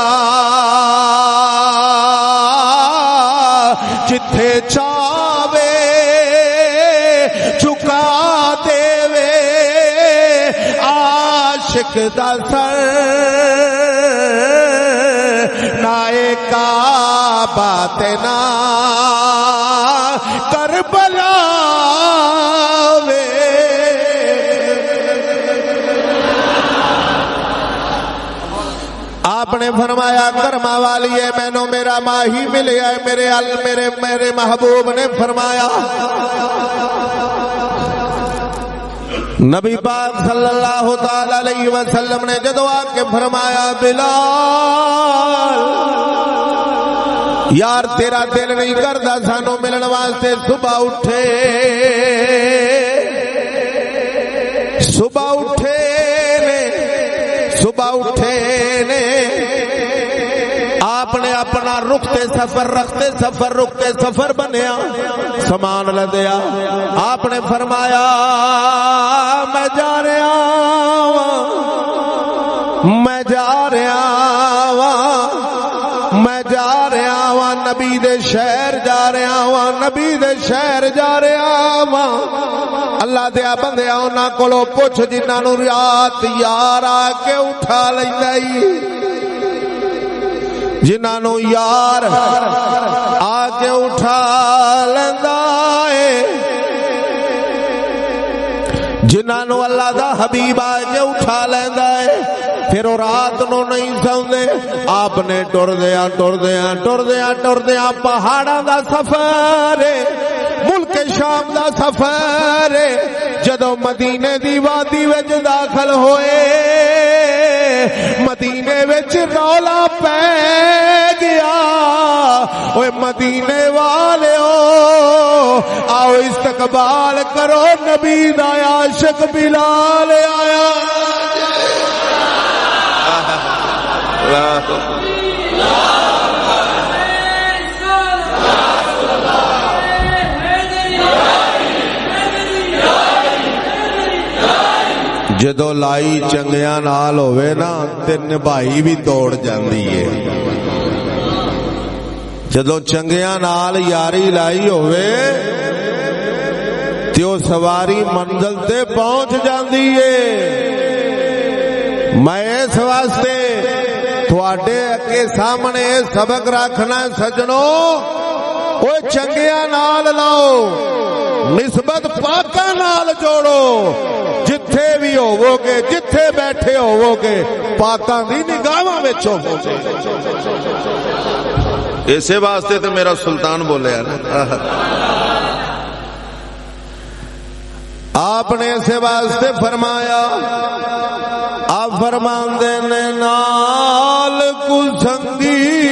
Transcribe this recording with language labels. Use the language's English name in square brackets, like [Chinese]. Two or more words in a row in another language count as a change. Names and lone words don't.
[Punjabi] جتھے چاوے چکا دے وے عاشق دا سر, نائے کعبہ تے نا کربلا وے. آپ نے فرمایا کرما والی ہے مینوں میرا ماہی ملیا ہے. میرے محبوب نے فرمایا, نبی پاک [Arabic] صلی اللہ تعالی علیہ وسلم [Punjabi] نے جدو آ کے فرمایا بلال یار تیرا دل نہیں کردا سانو ملن واسطے, صبح اٹھے نے آپ نے اپنا رکتے سفر بنیا, سامان لدیا. آپ نے فرمایا میں جا رہا ہاں نبی دے شہر جا رہا ہاں. اللہ دیا بندیا انہاں کولوں پوچھ جنہاں نوں رات یار آ کے اٹھا لیندا ای, جنہاں نوں یار آ کے اٹھا لیندا اے, جنہاں نوں اللہ دا حبیب آ کے اٹھا لیندا اے, پھر وہ رات نو نہیں سوندے. آپ نے ٹردیاں پہاڑاں دا سفر ہے, ملک شام دا سفر ہے. جدو مدینے دی وادی وچ داخل ہوئے مدینے وچ رولا پے گیا اوے مدینے والیو آؤ استقبال کرو نبی دا عاشق بلال آیا جدو لائی چنگیاں نال ہوئے نا تے نبھائی بھی توڑ جاندی ہے جدو چنگیاں نال یاری لائی ہوئے تے او سواری منزل تے پہنچ جاندی ہے میں اس واسطے تواڈے اگے سامنے سبق رکھنا سجنوں اوے چنگیاں نال لاؤ نسبت پاکاں نال جوڑو جتھے بھی ہوو گے جتھے بیٹھے ہوو گے پاکاں دی نگاہاں وچ ہوو گے اسے واسطے تو میرا سلطان بولے نا آپ نے اسے واسطے فرمایا آپ فرماندے نے نال کو سنگی